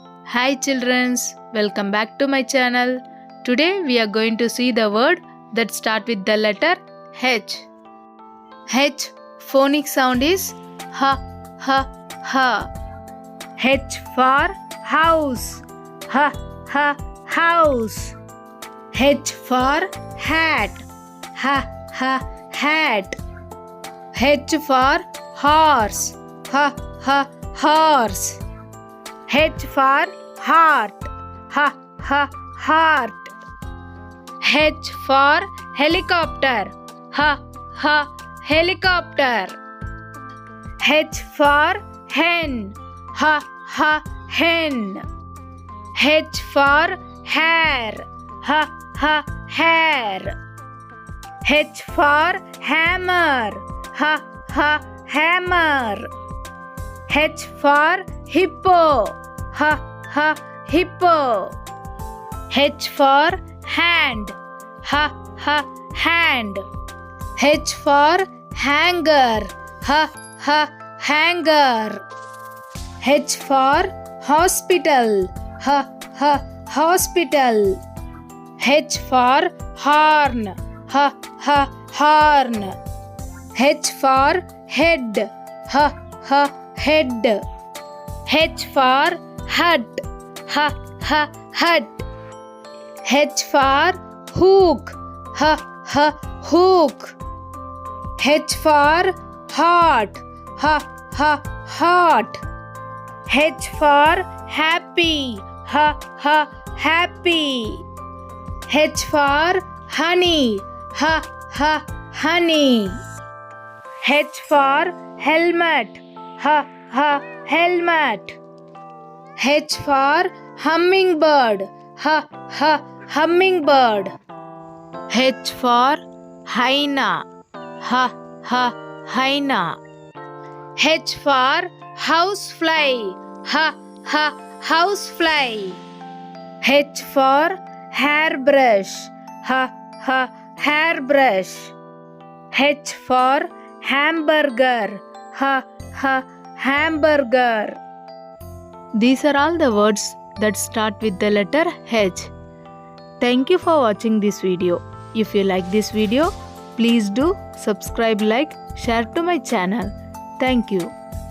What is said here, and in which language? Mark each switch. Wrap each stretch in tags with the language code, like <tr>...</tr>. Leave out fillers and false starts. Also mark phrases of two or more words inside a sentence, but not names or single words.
<en>Hi childrens, welcome back to my channel. Today we are going to see the word that start with the letter H. H phonic sound is ha ha ha. H for house, ha ha house. H for hat, ha ha hat. H for horse, ha ha horse. H for heart, ha ha heart. H for helicopter, ha ha helicopter. H for hen, ha ha hen. H for hair, ha ha hair. H for hammer, ha ha hammer. H for hippo, ha ha hippo. H for hand, ha ha hand. H for hanger, ha ha hanger. H for hospital, ha ha hospital. H for horn, ha ha horn. H for head, ha ha head. H for hut, ha ha hut. H for hook, ha ha hook. H for heart, ha ha heart. H for happy, ha ha happy. H for honey, ha ha honey. H for helmet, ha ha helmet. H for hummingbird, ha ha hummingbird. H for hyena, ha ha hyena. H for housefly, ha ha housefly. H for hairbrush, ha ha hairbrush. H for hamburger, ha ha hamburger. These are all the words that start with the letter H. Thank you for watching this video. If you like this video, please do subscribe, like, share to my channel. Thank you.</en>